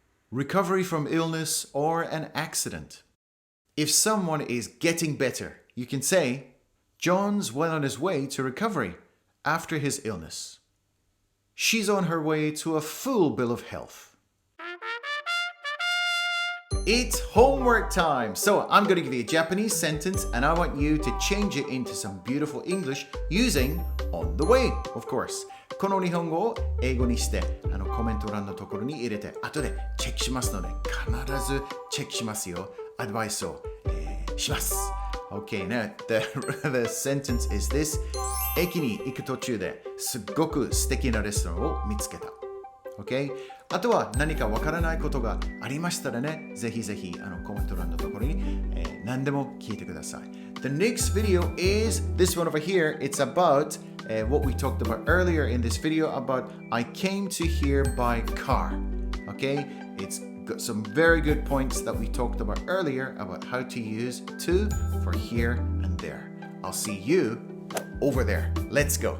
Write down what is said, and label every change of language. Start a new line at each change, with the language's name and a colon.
English: Recovery from illness or an accident. If someone is getting better, you can say, John's well on his way to recovery after his illness. She's on her way to a full bill of health. It's homework time! So I'm going to give you a Japanese sentence and I want you to change it into some beautiful English using on the way, of course.
Japanese: この日本語を英語にしてコメント欄のところに入れて後でチェックしますので必ずチェックしますよ。アドバイスを、します。
English: Okay, now the sentence is this.
Japanese: 駅に行く途中ですっごく素敵なレストランを見つけた。
English: Okay?
Japanese: あとは何かわからないことがありましたらね、ぜひぜひコメント欄のところに、何でも聞いてください。
English: The next video is this one over here. It's about what we talked about earlier in this video about I came to here by car. Okay? It's got some very good points that we talked about earlier about how to use to for here and there. I'll see you over there. Let's go.